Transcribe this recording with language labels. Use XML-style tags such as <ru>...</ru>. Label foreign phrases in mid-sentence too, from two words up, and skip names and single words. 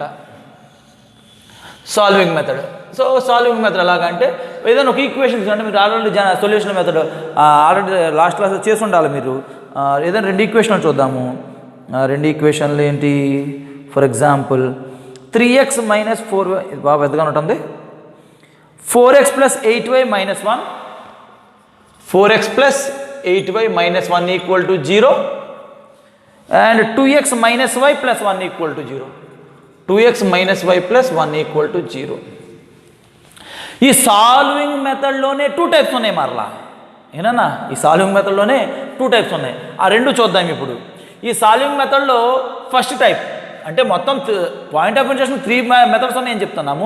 <en>solving method. so solving method</en> <te>ఎలాగంటే ఏదైనా ఒక ఈక్వేషన్ తీసుకుంటే మీరు</te> <en>already solution method already last classలో</en> <te>చేసి ఉండాలి మీరు. ఏదైనా 2 ఈక్వేషన్లు చూద్దాము. 2 ఈక్వేషన్లు ఏంటి?</te> <en>for example</en> <te>3x - 4y, ఇది బాగా పెద్దగా ఉంటుంది.</te> <en>4x + 8y - 1, 4x + 8y - 1 = 0, and 2x - y + 1 = 0. 2x - y + 1 = 0.</en> <te>ఈ</te> <en>solving methodలోనే</en> <te>2 టైప్స్ ఉన్నాయి మరలా. ఏనా, ఈ</te> <en>solving methodలోనే</en> <te>2 టైప్స్ ఉన్నాయి. ఆ 2 చూద్దాం ఇప్పుడు. ఈ</te> <en>solving methodలో first type</en> <te>అంటే మొత్తం</te> <en>point of interest 3 methods</en> <te>ఉన్నాయని చెప్తున్నాము.</te>